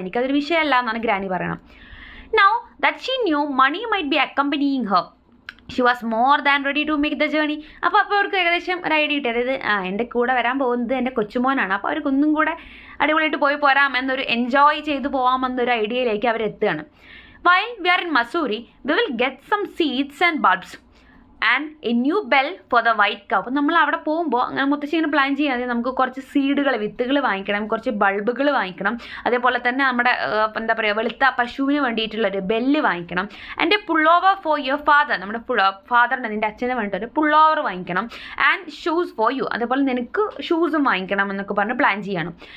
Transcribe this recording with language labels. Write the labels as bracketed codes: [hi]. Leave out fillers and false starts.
[ml] എനിക്കതൊരു വിഷയമല്ല എന്നാണ് ഗ്രാനി പറയണം. [en] Now that she knew Mani might be accompanying her, she was more than ready to make the journey. [ml] അപ്പോൾ അവർക്ക് ഏകദേശം ഒരു ഐഡിയ കിട്ടി, അതായത് എൻ്റെ കൂടെ വരാൻ പോകുന്നത് എൻ്റെ കൊച്ചുമോനാണ്, അപ്പോൾ അവർക്ക് ഒന്നും കൂടെ അടിപൊളിയായിട്ട് പോയി പോരാം എന്നൊരു എൻജോയ് ചെയ്ത് പോകാമെന്നൊരു ഐഡിയയിലേക്ക് അവരെത്തുകയാണ്. [en] While we are in Mussoorie, we will get some seeds and bulbs and a new bell for the white cow. [ml] അപ്പോൾ നമ്മൾ അവിടെ പോകുമ്പോൾ അങ്ങനെ മുത്തശ്ശി ഇങ്ങനെ പ്ലാൻ ചെയ്യാതെ നമുക്ക് കുറച്ച് സീഡുകൾ, വിത്തുകൾ വാങ്ങിക്കണം, കുറച്ച് ബൾബുകൾ വാങ്ങിക്കണം, അതേപോലെ തന്നെ നമ്മുടെ എന്താ പറയുക വെളുത്ത പശുവിന് വേണ്ടിയിട്ടുള്ളൊരു ബെല്ല് വാങ്ങിക്കണം. [en] and a pullover for your father, [ml] നമ്മുടെ ഫാദറിൻ്റെ നിൻ്റെ അച്ഛന് വേണ്ടിയിട്ട് ഒരു പുള്ളോവർ വാങ്ങിക്കണം. [en] and shoes for you, [ml] അതേപോലെ നിനക്ക് ഷൂസും വാങ്ങിക്കണം എന്നൊക്കെ പറഞ്ഞ് പ്ലാൻ ചെയ്യണം.